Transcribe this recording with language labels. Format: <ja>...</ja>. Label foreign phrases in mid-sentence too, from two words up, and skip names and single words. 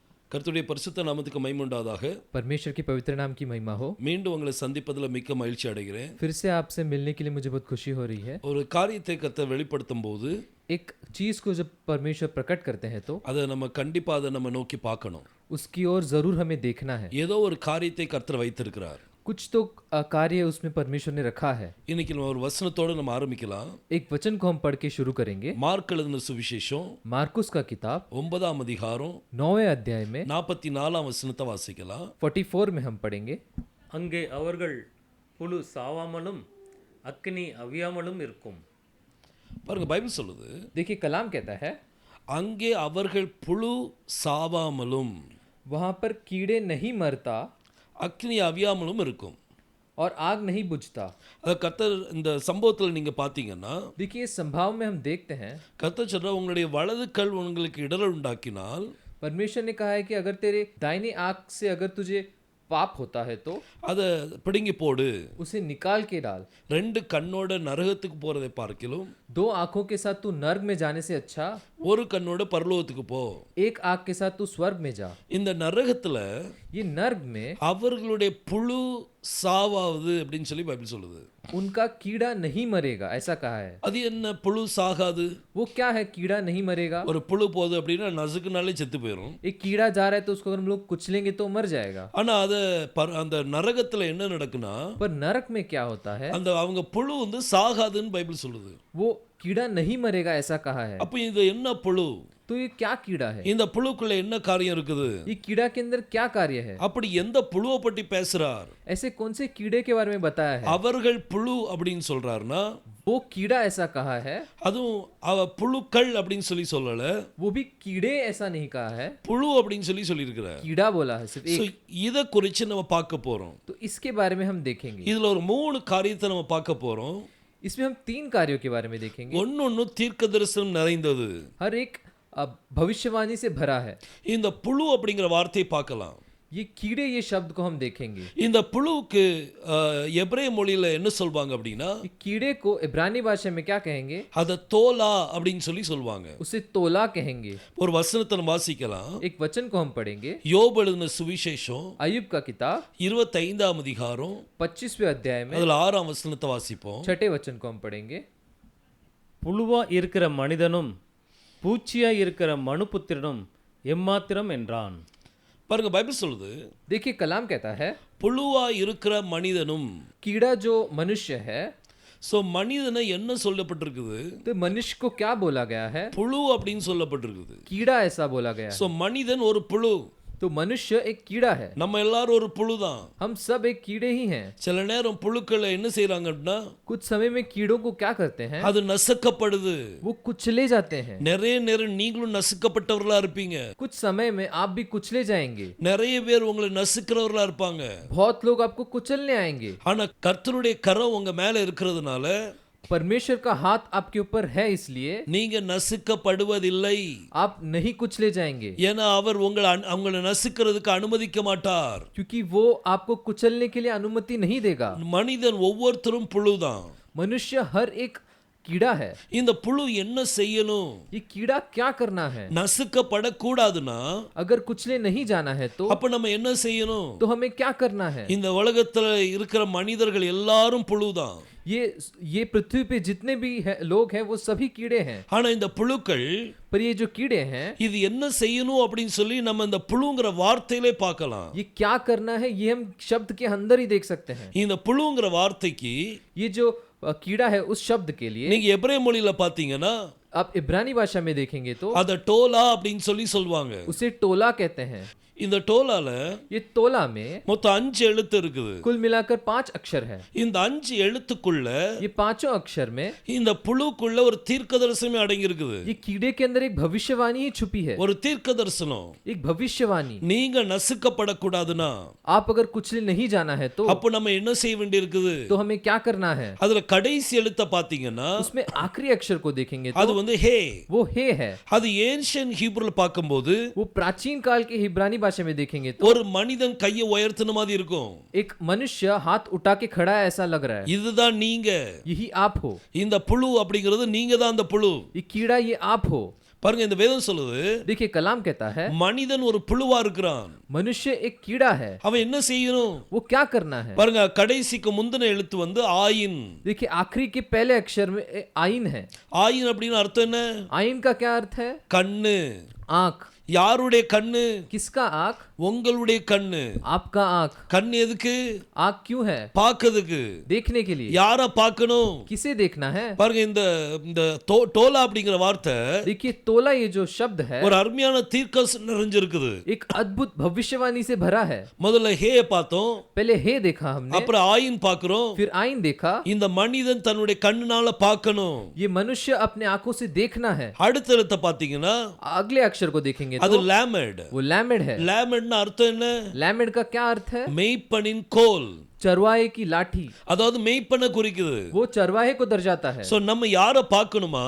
<ta>கர்த்தருடைய பரிசுத்த நாமத்துக்கு மகிமை உண்டாவதாக.</ta> <hi>परमेश्वर के पवित्र नाम की महिमा हो।</hi> <ta>மீண்டும் உங்களை சந்திப்பதில் மிக்க மகிழ்ச்சி அடைகிறேன்.</ta> <hi>फिर से आपसे मिलने के लिए मुझे बहुत खुशी हो रही है।</hi> <ta>ஒரு காரியத்தை கர்த்தர் வெளிப்படுத்தும் போது</ta> <hi>एक चीज को जब परमेश्वर प्रकट करते हैं तो</hi> <ta>அதை நம்ம நோக்கி பார்க்கணும்.</ta> <hi>उसकी ओर जरूर हमें देखना है।</hi> <ta>ஏதோ ஒரு காரியத்தை கர்த்தர் வைத்திருக்கிறார்.</ta> <hi>कुछ तो कार्य उसमें परमेश्वर ने रखा है।</hi> <ta>இன்னைக்கு நம்ம ஒரு வசனத்தோட நம்ம ஆரம்பிக்கலாம்.</ta> <hi>एक वचन को हम पढ़ के शुरू करेंगे।</hi> <ta>மார்க் எழுதின சுவிசேஷம்</ta> <hi>मार्कुस का किताब</hi> <ta>9ஆம் அதிகாரம்</ta> <hi>9वें अध्याय में</hi> <ta>44ஆம் வசனத்தை வாசிக்கலாம்.</ta> <hi>44 में हम पढ़ेंगे।</hi> <ta>அங்கே அவர்கள் புழு சாவாமலும் அக்கினி அவியாமலும் இருக்கும். பாருங்க, பைபிள் சொல்லுது,</ta> <hi>देखिए कलाम कहता है</hi> <ta>அங்கே அவர்கள் புழு சாவாமலும்</ta> <hi>वहां पर कीड़े नहीं मरता</hi> <ta>அக்னி அவியாமலும் இருக்கும்.</ta> <hi>और आग नहीं बुझता।</hi> <ta>அது கர்த்தர் இந்த சம்பவத்தில் நீங்க பார்த்தீங்கன்னா,</ta> <hi>देखिए इस संभाव में हम देखते हैं</hi> <ta>கர்த்தர் சொல்ற உங்களுடைய வலது கல் உங்களுக்கு இடரல் உண்டாக்கினால்</ta> <hi>परमेश्वर ने कहा है कि अगर तेरे दाहिने आंख से अगर तुझे पाप होता है तो</hi> <ta>அதை பிடுங்கி போடு.</ta> <hi>उसे निकाल के डाल।</hi> <ta>ரெண்டு கண்ணோட நரகத்துக்கு போறதை பார்க்கிலும்</ta> <hi>दो आंखों के साथ तू नर्क में जाने से अच्छा</hi> <ta>ஒரு கண்ணோட பரலோகத்துக்கு போ.</ta> <hi>एक आंख के साथ तू स्वर्ग में जा।</hi> <ta>இந்த நரகத்துல</ta> <hi>ये नर्क में</hi> <ta>அவர்களுடைய புழு சாவாவது அப்படின்னு சொல்லி பைபிள் சொல்லுது.</ta> <hi>उनका कीड़ा नहीं मरेगा ऐसा कहा है।</hi> <ta>அது என்ன புழு சாகாது?</ta> <hi>वो क्या है कीड़ा नहीं मरेगा?</hi> <ta>ஒரு புழு போகுது அப்படின்னா நசுக்குனாலே செத்து போயிடும்.</ta> <hi>एक कीड़ा जा रहा है तो उसको अगर हम लोग कुचलेंगे तो मर जाएगा।</hi> <ta>ஆனா அந்த நரகத்துல என்ன நடக்குன்னா,</ta> <hi>पर नरक में क्या होता है?</hi> <ta>அந்த அவங்க புழு வந்து சாகாதுன்னு பைபிள் சொல்லுது.</ta> <hi>वो कीड़ा नहीं मरेगा ऐसा कहा है।</hi> <ta>அப்ப இது என்ன புழு?</ta> <hi>तो ये क्या कीड़ा है?</hi> <ta>இந்த புழுக்குள்ள என்ன காரியம் இருக்குது?</ta> <hi>ये कीड़ा के अंदर क्या कार्य है?</hi> <ta>அப்படி எந்த புழுவை பற்றி பேசுறார்?</ta> <hi>ऐसे कौन से कीड़े के बारे में बताया है?</hi> <ta>அவர்கள் புழு அப்படின்னு சொல்றாருன்னா,</ta> <hi>वो कीड़ा ऐसा कहा है।</hi> <ta>அதுவும் புழுக்கள் அப்படின்னு சொல்லல,</ta> <hi>वो भी कीड़े ऐसा नहीं कहा है,</hi> <ta>புழு அப்படின்னு சொல்லியிருக்கிறார்.</ta> <hi>कीड़ा बोला है सिर्फ एक।</hi> <ta>இத குறித்து நம்ம பார்க்க போறோம்.</ta> <hi>तो इसके बारे में हम देखेंगे।</hi> <ta>இதுல ஒரு 3 காரியத்தை நம்ம பார்க்க போறோம்.</ta> <hi>इसमें हम 3 कार्यों के बारे में देखेंगे।</hi> <ta>ஒன்னொன்னு தீர்க்க தரிசனம் நிறைந்தது.</ta> <hi>हर एक भविष्यवाणी से भरा है।</hi> <ta>இந்த புழு அப்படிங்கிற வார்த்தையை பார்க்கலாம்.</ta> <hi>ये कीड़े ये शब्द को हम देखेंगे।</hi> <ta>இந்த புழுவுக்கு எபிரேய மொழியில என்ன சொல்வாங்க அப்படின்னா,</ta> <hi>कीड़े को इब्रानी भाषा में क्या कहेंगे?</hi> <ta>அத தோலா அப்படின்னு சொல்லுவாங்க.</ta> <hi>उसे तोला कहेंगे।</hi> <ta>ஒரு வசனத்தை வாசிக்கலாம்.</ta> <hi>एक वचन को हम पढ़ेंगे।</hi> <ta>யோபு எழுதின சுவிசேஷம்</ta> <hi>अय्यूब का किताब</hi> <ta>25ஆம் அதிகாரம்</ta> <hi>25वें अध्याय में</hi> <ta>அதுல 6ஆம் வசனத்தை வாசிப்போம்.</ta> <hi>6ठे वचन को हम पढ़ेंगे।</hi> <ta>புழுவா இருக்கிற மனிதனும் பூச்சியா இருக்கிற மனுபுத்திரனும் எம்மாத்திரம் என்றான். பாருங்க, பைபிள் சொல்லுது,</ta> <hi>देखिए कलाम कहता है</hi> <ta>புழுவா இருக்கிற மனிதனும்.</ta> <hi>कीड़ा जो मनुष्य है,</hi> <ta>சோ மனிதனை என்ன சொல்லப்பட்டிருக்குது?</ta> <hi>तो मनुष्य को क्या बोला गया है?</hi> <ta>புழு அப்படின்னு சொல்லப்பட்டிருக்குது.</ta> <hi>कीड़ा ऐसा बोला गया है।</hi> <ta>சோ மனிதன் ஒரு புழு.</ta> <hi>तो मनुष्य एक कीड़ा है।</hi> <ta>நம்ம எல்லாரும் ஒரு புழு தான்.</ta> <hi>हम सब एक कीड़े ही हैं।</hi> <ta>சில நேரம் புழுக்களை என்ன செய்றாங்கன்னா,</ta> <hi>कुछ समय में कीड़ों को क्या करते हैं?</hi> <ta>அது நசுக்கப்படுது.</ta> <hi>वो कुचले जाते हैं।</hi> <ta>நிறைய நேரம் நீங்களும் நசுக்கப்பட்டவர்களா இருப்பீங்க.</ta> <hi>कुछ समय में आप भी कुचले जाएंगे।</hi> <ta>நிறைய பேர் உங்களை நசுக்கிறவர்களா இருப்பாங்க.</ta> <hi>बहुत लोग आपको कुचलने आएंगे।</hi> <ta>ஆனா கர்த்தருடைய கரம் உங்க மேல இருக்கிறதுனால</ta> <hi>परमेश्वर का हाथ आपके ऊपर है, इसलिए</hi> <ta>நீங்க நசுக்கப்படுவதில்லை.</ta> <hi>आप नहीं कुचले जाएंगे।</hi> <ta>ஏன்னா அவர் உங்களை நசுக்கிறதுக்கு அனுமதிக்க மாட்டார்.</ta> <hi>क्योंकि वो आपको कुचलने के लिए अनुमति नहीं देगा।</hi> <ta>மனிதன் ஒவ்வொருத்தரும் புழுதான்.</ta> <hi>मनुष्य हर एक कीड़ा है।</hi> <ta>இந்த புழு என்ன செய்யணும்?</ta> <hi>ये कीड़ा क्या करना है?</hi> <ta>நசுக்கப்படக்கூடாதுன்னா</ta> <hi>अगर कुचले नहीं जाना है तो</hi> <ta>அப்ப நம்ம என்ன செய்யணும்?</ta> <hi>तो हमें क्या करना है?</hi> <ta>இந்த உலகத்துல இருக்கிற மனிதர்கள் எல்லாரும் புழுதான்.</ta> <hi>ये पृथ्वी पे जितने भी लोग हैं वो सभी कीड़े हैं।</hi> <ta>ஆனா இந்த புழுக்கள்,</ta> <hi>पर ये जो कीड़े हैं,</hi> <ta>இது என்ன செய்யணும் அப்படின்னு சொல்லி நம்ம இந்த புழுங்கிற வார்த்தையிலே பார்க்கலாம்.</ta> <hi>ये क्या करना है ये हम शब्द के अंदर ही देख सकते हैं।</hi> <ta>இந்த புழுங்கிற வார்த்தைக்கு</ta> <hi>ये जो कीड़ा है उस शब्द के लिए</hi> <ta>நீங்க எபிரேய மொழியில பாத்தீங்கன்னா,</ta> <hi>आप इब्रानी भाषा में देखेंगे तो</hi> <ta>அத டோலா அப்படின்னு சொல்லுவாங்க.</ta> <hi>उसे टोला कहते हैं।</hi> <ta>இந்த டோலால</ta> <hi>ये तोला में</hi> <ta>மொத்தம் 5 எழுத்து இருக்குது.</ta> <hi>कुल मिलाकर 5 अक्षर है।</hi> <ta>இந்த 5 எழுத்துக்குள்ள</ta> <hi>ये पांचों अक्षर में</hi> <ta>இந்த புழுக்குள்ள ஒரு தீர்க்கதரிசனமே அடங்கி இருக்குது.</ta> <hi>ये कीड़े के अंदर एक भविष्यवाणी ही छुपी है।</hi> <ta>ஒரு தீர்க்கதரிசனம்.</ta> <hi>एक भविष्यवाणी।</hi> <ta>நீங்க நசுக்கப்படக்கூடாதுன்னா,</ta> <hi>आप अगर कुचले नहीं जाना है तो</hi> <ta>அப்ப நம்ம என்ன செய்ய வேண்டியிருக்குது?</ta> <hi>तो हमें क्या करना है?</hi> <ta>அதுல கடைசி எழுத்த பாத்தீங்கன்னா,</ta> <hi>उसमें आखिरी अक्षर को देखेंगे</hi> <ta>அது</ta> <hi>तो</hi> <ta>வந்து ஹே.</ta> <hi>वो हे है।</hi> <ta>அது</ta> <en>ancient Hebrew</en> <ta>பார்க்கும்போது</ta> <hi>वो प्राचीन काल के इब्रानी भाषा में देखेंगे तो</hi> <ta>ஒரு மனிதன் கையை உயர்த்தின மாதிரி இருக்கும்.</ta> <hi>एक मनुष्य हाथ उठा के खड़ा है ऐसा लग रहा है।</hi> <ta>இதுதான் நீங்க.</ta> <hi>यही आप हो।</hi> <ta>இந்த புழு அப்படிங்கிறது நீங்க தான் அந்த புழு.</ta> <hi>ये कीड़ा ये आप हो।</hi> <ta>பாருங்க இந்த வேதம் சொல்லுது</ta> <hi>देखिए कलाम कहता है</hi> <ta>மனிதன் ஒரு புழுவா இருக்கிறான்.</ta> <hi>मनुष्य एक कीड़ा है,</hi> <ta>அவன் என்ன செய்யணும்?</ta> <hi>वो क्या करना है?</hi> <ta>பாருங்க கடைசிக்கு முந்தின எழுத்து வந்து ஆயின்.</ta> <hi>देखिए आखिरी के पहले अक्षर में आइन है.</hi> <ta>ஆயின் அப்படின்னு அர்த்தம் என்ன?</ta> <hi>आइन का क्या अर्थ है?</hi> <ta>கண்ணு.</ta> <hi>आंख.</hi> <ta>யாருடைய கண்ணு?</ta> <hi>किसका आंख?</hi> <ta>உங்களுடைய கண்ணு.</ta> <hi>आपका आंख.</hi> <ta>கண் எதுக்கு?</ta> <hi>आंख क्यों है?</hi> <ta>பார்க்கிறதுக்கு.</ta> <hi>देखने के लिए.</hi> <ta>யார பார்க்கணும்?</ta> <hi>किसे देखना है?</hi> <ta>பாருங்க இந்த இந்த டோலா அப்படிங்கிற வார்த்தை</ta> <hi>देखिए तोला ये जो शब्द है</hi> <ta>ஒரு அருமையான தீர்க்கதரிசனம் நிறைஞ்சிருக்குது.</ta> <hi>एक अद्भुत भविष्यवाणी से भरा है.</hi> <ta>முதல்ல ஹேய பார்த்தோம்,</ta> <hi>पहले हे देखा हमने,</hi> <ta>அப்புறம் ஆயின் பார்க்கிறோம்.</ta> <hi>फिर आइन देखा.</hi> <ta>இந்த மனிதன் தன்னுடைய கண்ணுனால பார்க்கணும்.</ta> <hi>ये मनुष्य अपने आंखों से देखना है.</hi> <ta>அடுத்த எழுத்தை பார்த்தீங்கன்னா</ta> <hi>अगले अक्षर को देखेंगे</hi> <ta>அது</ta> <hi>तो</hi> <ta>லேமட்.</ta> <hi>वो लैमेड है.</hi> <ta>லேமட்னா அர்த்தம் என்ன?</ta> <hi>लैमेड का क्या अर्थ है?</hi> <ta>மெய்ப்பனின் கோல்.</ta> <hi>चरवाहे की लाठी.</hi> <ta>அதாவது மெய்ப்பனை குறிக்குது.</ta> <hi>वो चरवाहे को दर्शाता है.</hi> <ta>சோ நம்ம யாரை பார்க்கணுமா?</ta>